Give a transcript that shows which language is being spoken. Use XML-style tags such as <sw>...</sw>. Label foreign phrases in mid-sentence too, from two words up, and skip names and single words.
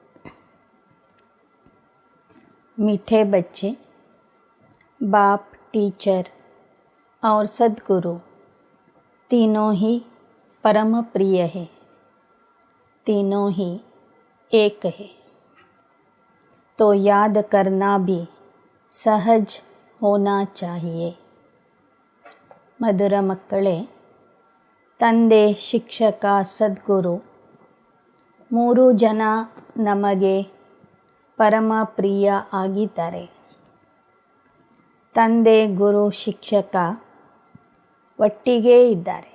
<hi>मीठे बच्चे, बाप, टीचर और सद्गुरु तीनों ही परम प्रिय है, तीनों ही एक है, तो याद करना भी सहज होना चाहिए.</hi> <kn>ಮಧುರ ಮಕ್ಕಳೇ, ತಂದೆ, ಶಿಕ್ಷಕ, ಸದ್ಗುರು ಮೂರೂ ಜನ ನಮಗೆ ಪರಮ ಪ್ರಿಯ ಆಗಿದ್ದಾರೆ. ತಂದೆ, ಗುರು, ಶಿಕ್ಷಕ ಒಟ್ಟಿಗೇ ಇದ್ದಾರೆ.</kn>